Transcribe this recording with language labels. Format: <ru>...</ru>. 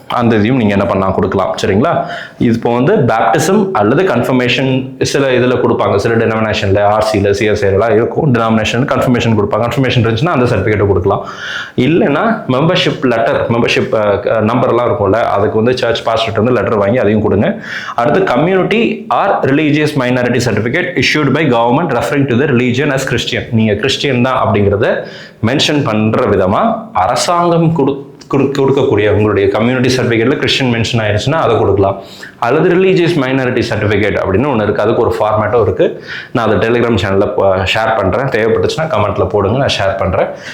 <ta>அந்த இதையும் நீங்கள் என்ன பண்ணலாம், கொடுக்கலாம். சரிங்களா? இப்போ வந்து பேப்டிசம் அல்லது கன்ஃபர்மேஷன் சில இதில் கொடுப்பாங்க, சில டினாமினேஷனில் ஆர்சியில் சிஎஸ்ஐலாம் இருக்கும், டினாமினேஷன் கன்ஃபர்மேஷன் கொடுப்பாங்க. கன்ஃபர்மேஷன் இருந்துச்சுன்னா அந்த சர்டிஃபிகேட்டை கொடுக்கலாம். இல்லைன்னா மெம்பர்ஷிப் லெட்டர், மெம்பர்ஷிப் நம்பர்லாம் இருக்கும்ல, அதுக்கு வந்து சர்ச் பாஸ்டர்ட் வந்து லெட்டர் வாங்கி அதையும் கொடுங்க.</ta> <en>அடுத்து community or religious minority certificate issued by government referring to the religion as Christian.</en> <ta>நீங்கள் கிறிஸ்டியன் தான் அப்படிங்கிறத மென்ஷன் பண்ணுற விதமாக அரசாங்கம் கொடுக்கக்கூடிய உங்களுடைய கம்யூனிட்டி சர்டிஃபிகேட்டில் கிறிஸ்டியன் மென்ஷன் ஆயிடுச்சுன்னா அதை கொடுக்கலாம். அல்லது ரிலீஜியஸ் மைனாரிட்டி சர்டிஃபிகேட் அப்படின்னு ஒன்று இருக்குது, அதுக்கு ஒரு ஃபார்மேட்டும் இருக்குது. நான் அதை டெலிகிராம் சேனலில் ஷேர் பண்ணுறேன், தேவைப்பட்டுச்சுன்னா கமெண்ட்டில் போடுங்க, நான் ஷேர் பண்ணுறேன்.</ta>